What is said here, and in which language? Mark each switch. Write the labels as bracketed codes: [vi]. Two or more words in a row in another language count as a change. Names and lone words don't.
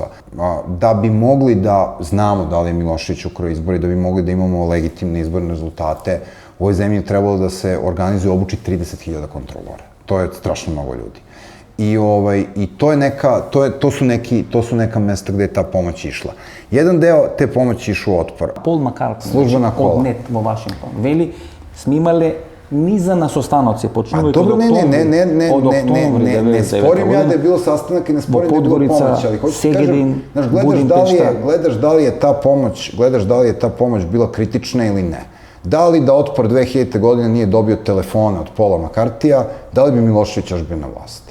[sr] Da bi mogli da znamo da li je Milošević ukrao izbori, da bi mogli da imamo legitimne izborne rezultate, u ovoj zemlji je trebalo da se organizuje, obuči 30.000 kontrolora. To je strašno mnogo ljudi. I to je neka, to su neka mesta gde je ta pomoć išla. Jedan deo te pomoći išao u otpor. [mk] Пол Маккартни, [sr] Službena kola. [mk] од НЕТ во Вашингтон, вели, сме имале низа на состаноци, почнувајќи од октомври, [sr] ne sporim ja da je bilo sastanak i ne sporim da je bilo pomoć, ali hoću da kažem, gledaš da li je ta pomoć bila kritična ili ne. Da li da Otpor 2000. godine nije dobio telefone od Paula Makartija, da li bi Milošević još bio na vlasti?